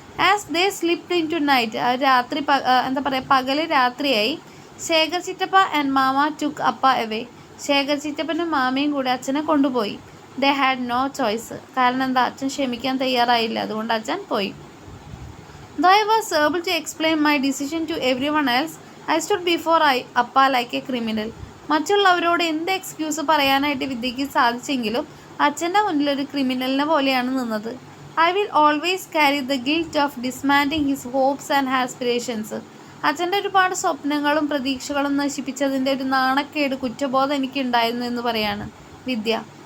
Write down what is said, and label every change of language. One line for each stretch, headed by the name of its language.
English: As they slipped into night.
Malayalam: രാത്രി എന്താ പറയുക, പകല് രാത്രിയായി.
English: Shekhar chittappa and mama took appa away.
Malayalam: ശേഖർ ചിറ്റപ്പനും മാമയും കൂടി അച്ഛനെ കൊണ്ടുപോയി.
English: They had no choice.
Malayalam: കാരണം എന്താ, അച്ഛൻ ക്ഷമിക്കാൻ തയ്യാറായില്ല, അതുകൊണ്ട് അച്ഛൻ പോയി.
English: Though I was able to explain my decision to everyone else, I stood before Appa like a criminal.
Malayalam: മറ്റുള്ളവരോട് എന്ത് എക്സ്ക്യൂസ് പറയാനായിട്ട് വിദ്യയ്ക്ക് സാധിച്ചെങ്കിലും അച്ഛൻ്റെ മുന്നിൽ ഒരു ക്രിമിനലിനെ പോലെയാണ് നിന്നത്.
English: I will always carry the guilt of dismantling his hopes and aspirations.
Malayalam: അച്ഛൻ്റെ ഒരുപാട് സ്വപ്നങ്ങളും പ്രതീക്ഷകളും നശിപ്പിച്ചതിൻ്റെ ഒരു നാണക്കേട്, കുറ്റബോധം എനിക്കുണ്ടായിരുന്നു എന്ന് പറയാണ് വിദ്യ.